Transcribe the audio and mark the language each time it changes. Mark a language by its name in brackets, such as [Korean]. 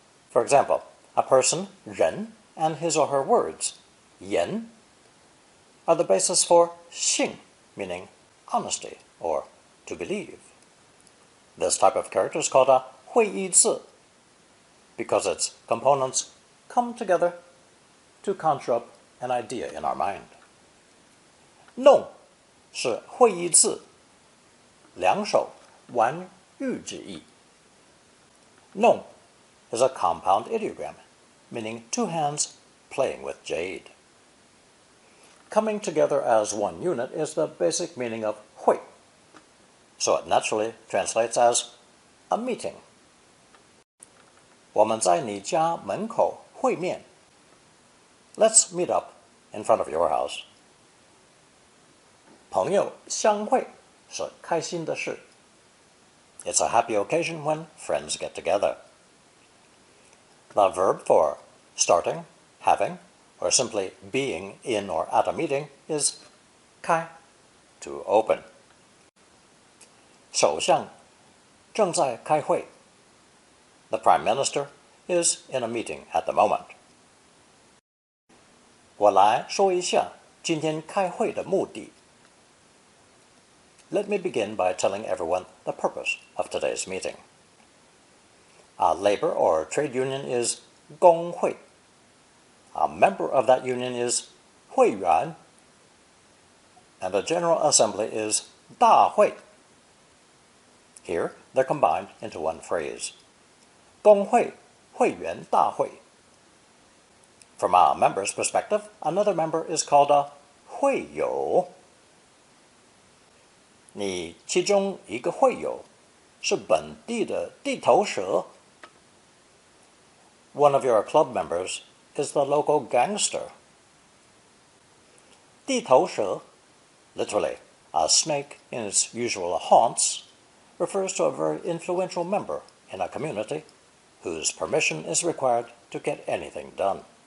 [English] For example, a person, 人, and his or her words, 言, are the basis for 信, meaning honesty or to believe. This type of character is called a 会意字 because its components come together to conjure up an idea in our mind. [Chinese] 弄是会意字，两手玩玉之意。 [English] 弄 is a compound ideogram, meaning two hands playing with jade. Coming together as one unit is the basic meaning of 会, so it naturally translates as a meeting. [Chinese] 我们在你家门口会面. [English] Let's meet up in front of your house. [Chinese] 朋友相会是开心的事. [English] It's a happy occasion when friends get together. The verb for starting, having, or simply being in or at a meeting is 开, to open. [Chinese] 首相正在开会. [English] The Prime Minister is in a meeting at the moment. [Chinese] 我来说一下今天开会的目的. [English] Let me begin by telling everyone the purpose of today's meeting. A labor or trade union is 工会. A member of that union is 会员, and a general assembly is 大会. Here, they're combined into one phrase. [Chinese] 工会会员大会. [English] From a member's perspective, another member is called a 会友. [Chinese] 你其中一个会友是本地的地头蛇. [English] One of your club members is the local gangster. 地头蛇, literally, a snake in its usual haunts, refers to a very influential member in a community whose permission is required to get anything done.